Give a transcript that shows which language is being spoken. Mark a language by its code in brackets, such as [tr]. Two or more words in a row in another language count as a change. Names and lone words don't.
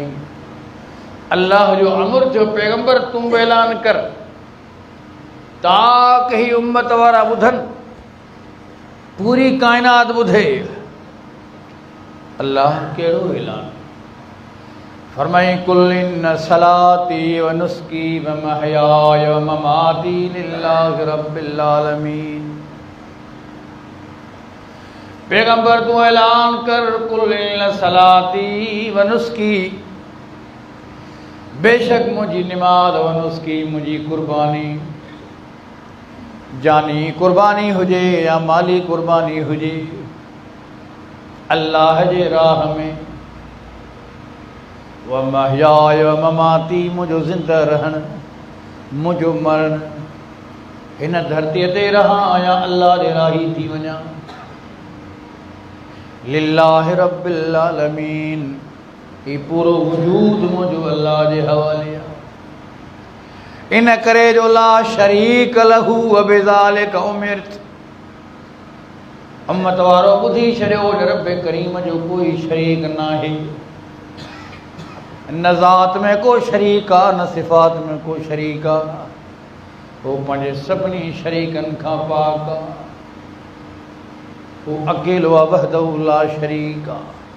[sd] अल्लाह जो अमर थियो, पैगंबर तूं बि ऐलान कर ताक ही उम्मत वारा ॿुधनि, पूरी काइनात ॿुधे। अल्लाह कहिड़ो ऐलान फरमाई, [ar] قل إن صلاتي و نسكي و محياي و مماتي لله رب العالمين. [sd] पैगंबर तू ऐलान कर, [ar] قل إن صلاتي و نسكي, [sd] बेशक मुझी निमाज व नुस्की, मुझी कुर्बानी, जानी कुर्बानी हुजे या माली कुर्बानी हुजे अल्लाह जे राह में, [ar] و محياي و مماتي, [sd] मुझो ज़िंदा रहण मुझो मरण, हिन धरतीअ ते रहां आहियां अल्लाह जे राही थी वञा। [ar] لله رب العالمين, [sd] ही पूरो वजूद मुझो अल्लाह जे हवाले आहे। इन करे जो [ar] لا شريك له و بذلك أمرت, [sd] उम्मत वारो ॿुधी छॾियो, रब करीम जो कोई शरीक न आहे, न ज़ात में को शरीक आहे, न सिफ़ात में को शरीक आहे। वो पंहिंजे सभिनी शरीकनि खां पाक आहे, वो अकेलो आहे, [ar] وحده لا شريك [sd] आहे।